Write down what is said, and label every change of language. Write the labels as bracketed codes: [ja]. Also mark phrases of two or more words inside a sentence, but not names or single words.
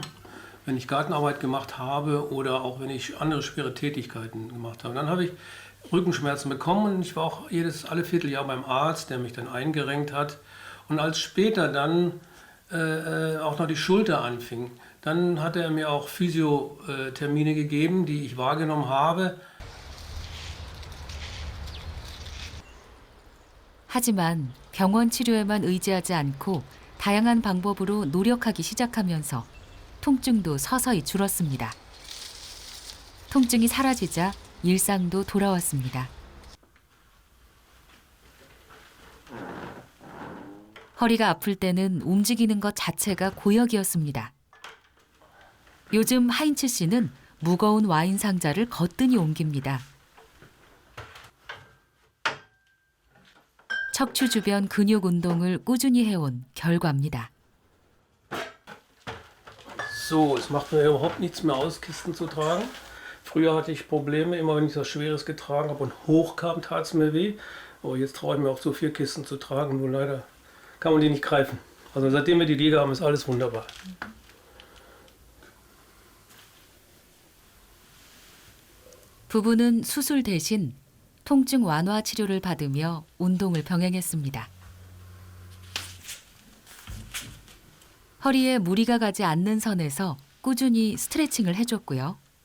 [de] Wenn ich Gartenarbeit gemacht habe oder auch wenn ich andere schwere Tätigkeiten gemacht habe, dann habe ich Rückenschmerzen bekommen und ich war auch alle Vierteljahr beim Arzt, der mich dann eingerenkt hat. Und als später dann auch noch die Schulter anfing, dann hat er mir auch Physiothermine gegeben, die ich wahrgenommen habe. [ko] 하지만 병원 치료에만 의지하지 않고 다양한 방법으로 노력하기 시작하면서 통증도 서서히 줄었습니다. 통증이 사라지자 일상도 돌아왔습니다. 허리가 아플 때는 움직이는 것 자체가 고역이었습니다. 요즘 하인츠 씨는 무거운 와인 상자를 거뜬히 옮깁니다. 척추 주변 근육 운동을 꾸준히 해온 결과입니다. [de] So, es macht mir überhaupt nichts mehr aus, Kisten zu tragen. Früher hatte ich Probleme, immer wenn ich was Schweres getragen habe und hochkam, tat es mir weh. Aber jetzt traue ich mir auch so 4 Kisten zu tragen, nur leider kann man die nicht greifen. Also seitdem wir die Liege haben, ist alles wunderbar. [ko] 부부는 수술 대신 통증 완화 치료를 받으며 운동을 병행했습니다. 허리에 무리가 가지 않는 선에서 꾸준히 스트레칭을 해줬고요.